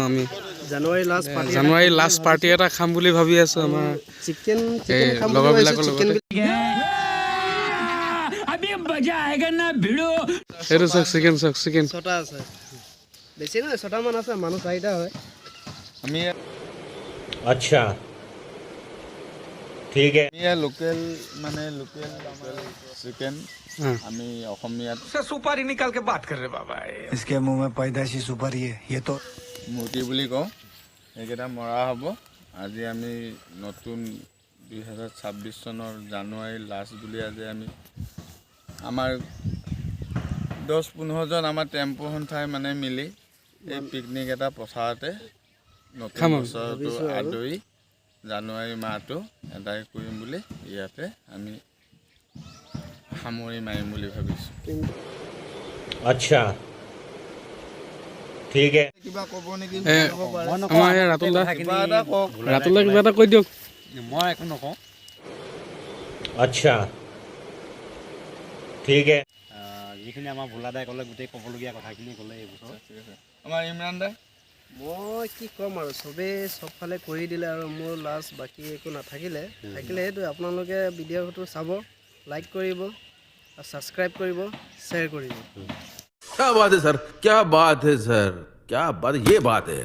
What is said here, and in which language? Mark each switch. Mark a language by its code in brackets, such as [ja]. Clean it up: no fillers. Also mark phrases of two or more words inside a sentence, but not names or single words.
[as] আমি [en] January last party [as] এটা খাম বুলি ভাবি আছোঁ আমাৰ এই লগৰবিলাকৰ লগতে। সেইটো চাওক, চিকেন ছটা আছে, বেছি নহয়, ছটামান আছে, মানুহ 4টা হয়। আমি [hi] अच्छा ठीक है [as] এয়া লোকেল চিকেন আমি অসমীয়াত [hi] सुपारी निकाल के बात कर रहे बाबा। इसके मुंह में पैदाइशी सुपारी है ये तो [as] মুৰ্গী বুলি কওঁ। সেইকেইটা মৰা হ'ব। আজি আমি নতুন 2026 চনৰ [en] January last [as] বুলি আজি আমি আমাৰ 10-15 জন আমাৰ টেম্পু সন্থাই মানে মিলি এই পিকনিক এটা পথাৰতে নতুন বছৰটো আদৰি জানুৱাৰী মাহটো আদায় কৰিম বুলি ইয়াতে আমি সামৰি মাৰিম বুলি ভাবিছোঁ। [hi] अच्छा ठीक है [as] কিবা ক'ব নেকি? আমাৰ এই ৰাতুলদা কিবা এটা কৈ দিয়ক। মই একো নকওঁ। [hi] अच्छा ठीक है [as] যিখিনি আমাৰ ভোলাদাই ক'লে গোটেই ক'বলগীয়া কথাখিনি ক'লে এইবছৰ। আমাৰ ইমৰান দা মই কি ক'ম আৰু, চবেই চবফালে কৰি দিলে আৰু মোৰ লাষ্ট বাকী একো নাথাকিলে। সেইটোৱে, আপোনালোকে ভিডিঅ'টো চাব, লাইক কৰিব, ছাবস্ক্ৰাইব কৰিব, শ্বেয়াৰ কৰিব। [hi] क्या बात है सर, क्या बात है सर, क्या बात, ये बात है।